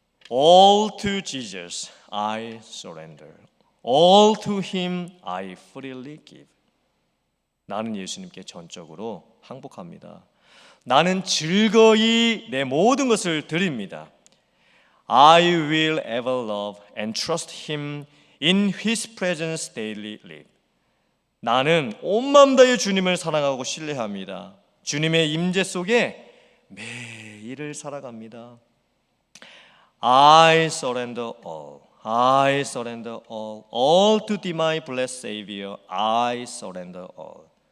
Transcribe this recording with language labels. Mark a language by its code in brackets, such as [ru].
[en] All to Jesus I surrender. All to Him I freely give. [ko] 나는 예수님께 전적으로 항복합니다. 나는 즐거이 내 모든 것을 드립니다. [en] I will ever love and trust Him in His presence daily live. [ko] 나는 온 마음 다해 주님을 사랑하고 신뢰합니다. 주님의 임재 속에 매일을 살아갑니다. [en] I surrender all. I surrender all. All to thee, my blessed Savior. I surrender all.